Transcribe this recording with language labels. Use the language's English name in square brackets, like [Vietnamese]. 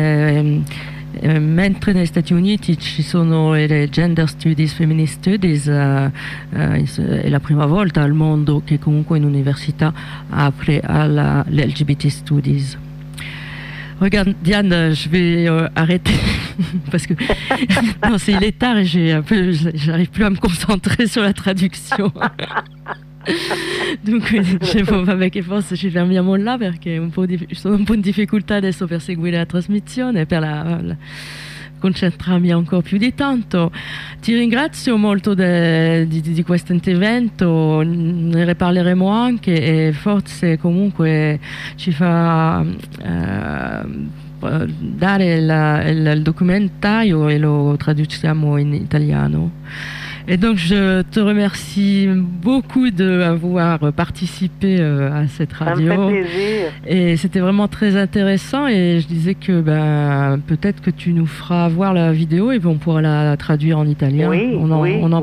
[Italian] Mentre negli Stati Uniti ci sono le gender studies, feminist studies, è la prima volta al mondo che comunque un'università apre alla LGBT studies. [French] Regarde, Diane, je vais arrêter parce que non, il est tard et j'arrive plus à me concentrer sur la traduction. Donc, je vais pas avec force, je vais mettre mon là parce que j'ai un peu de difficulté [Italian] adesso per seguire [French] la transmission et [Italian] per la concentrarmi ancora più di tanto. Ti ringrazio molto di questo intervento, ne riparleremo anche e forse comunque ci fa dare il documentario e lo traduciamo in italiano. [French] Et donc je te remercie beaucoup d'avoir participé à cette radio. Ça me fait plaisir. Et c'était vraiment très intéressant. Et je disais que peut-être que tu nous feras voir la vidéo et on pourra la traduire en italien. On en